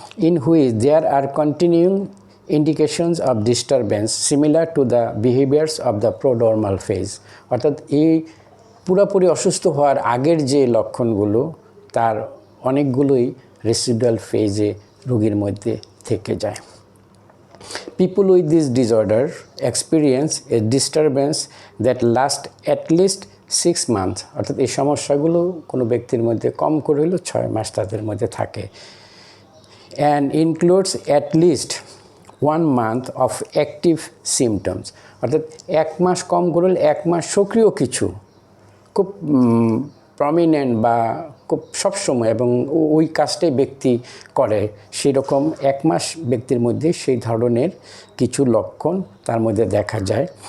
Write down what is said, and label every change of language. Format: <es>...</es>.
<en>In which there are continuing indications of disturbance similar to the behaviours of the prodromal phase.</en> <bn>অর্থাৎ এই পুরোপুরি অসুস্থ হওয়ার আগের যে লক্ষণগুলো তার অনেকগুলোই রেসিডুয়াল ফেজে রোগীর মধ্যে থেকে যায়।</bn> <en>People with this disorder experience a disturbance that lasts at least 6 months.</en> <bn>অর্থাৎ এই সমস্যাগুলো কোনো ব্যক্তির মধ্যে কম করে হলেও 6 মাস তাদের মধ্যে থাকে।</bn> <en>And includes at least 1 month of active symptoms.</en> <bn>অর্থাৎ 1 মাস কম করে হলে 1 মাস সক্রিয় কিছু খুব প্রমিনেন্ট বা খুব সবসময় এবং ওই কাজটাই ব্যক্তি করে সেরকম 1 মাস ব্যক্তির মধ্যে সেই ধরনের কিছু লক্ষণ তার মধ্যে দেখা যায়।</bn>